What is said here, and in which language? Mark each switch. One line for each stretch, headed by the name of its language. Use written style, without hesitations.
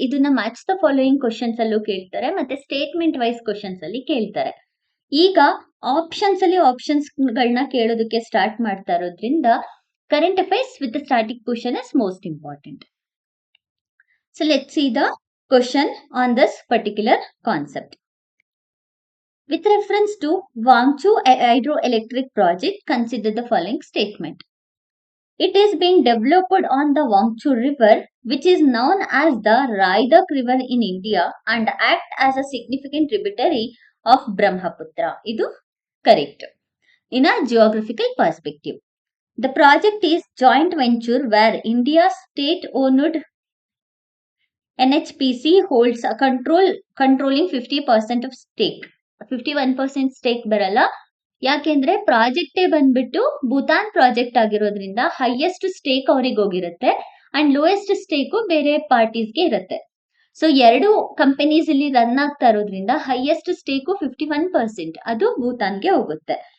Kannada: ಇದನ್ನ match the following questions ಅಲ್ಲೂ ಕೇಳ್ತಾರೆ ಮತ್ತೆ ಸ್ಟೇಟ್ಮೆಂಟ್ ವೈಸ್ ಕ್ವಶನ್ಸ್ ಅಲ್ಲಿ ಕೇಳ್ತಾರೆ. ಈಗ ಆಪ್ಷನ್ಸ್ ಅಲ್ಲಿ ಆಪ್ಷನ್ಸ್ ಗಳನ್ನ ಕೇಳೋದಕ್ಕೆ ಸ್ಟಾರ್ಟ್ ಮಾಡ್ತಾ ಇರೋದ್ರಿಂದ
English: Current affairs with static question is most important. So let's see the question on this particular concept. With reference to Wangchu hydroelectric project, consider the following statement. It is being developed on the Wangchu River, which is known as the Raidak River in India and act as a significant tributary of Brahmaputra. Idu correct. In a geographical perspective, the project is joint venture where India's state-owned NHPC holds a controlling 50% of stake.
Kannada: 51% stake ಬರಲ್ಲ, ಯಾಕೆಂದ್ರೆ ಪ್ರಾಜೆಕ್ಟೇ ಬಂದ್ಬಿಟ್ಟು Bhutan project ಆಗಿರೋದ್ರಿಂದ highest stake ಅವ್ರಿಗೆ ಹೋಗಿರುತ್ತೆ and lowest stake ಬೇರೆ ಪಾರ್ಟೀಸ್ಗೆ ಇರುತ್ತೆ. So ಎರಡು companies ಇಲ್ಲಿ ರನ್ ಆಗ್ತಾ ಇರೋದ್ರಿಂದ ಹೈಯೆಸ್ಟ್ ಸ್ಟೇಕು 51% ಅದು ಭೂತಾನ್ಗೆ ಹೋಗುತ್ತೆ.